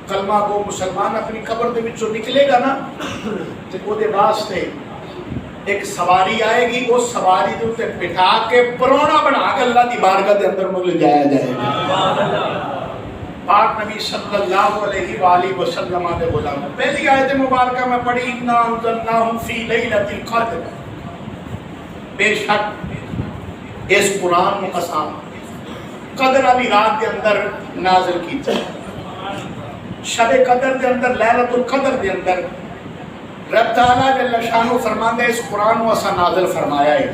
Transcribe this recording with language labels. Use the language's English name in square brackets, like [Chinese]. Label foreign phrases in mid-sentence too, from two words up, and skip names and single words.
[Punjabi] کلمہ گو مسلمان اپنی قبر دے وچوں نکلے گا نا تے او دے واسطے ایک سواری آئے گی، اس سواری دے اوتے بٹھا کے پرونا بنا کے اللہ دی بارگاہ دے اندر مول جایا جائے گا۔ پاک نبی صلی اللہ علیہ وآلہ وسلم دے غلام، پہلی آیت مبارکہ میں پڑھی [Arabic] اِنَّا أَنزَلْنَاهُ فِي لَيْلَةِ الْقَدْرِ، [Punjabi] بے شک اس قرآن کو قسم قدر والی رات کے اندر نازل کیتا شب قدر دے اندر لیلۃ القدر دے اندر رب تعالیٰ جل شانہ فرماندا ہے اس قرآن کو اسا نازل فرمایا ہے۔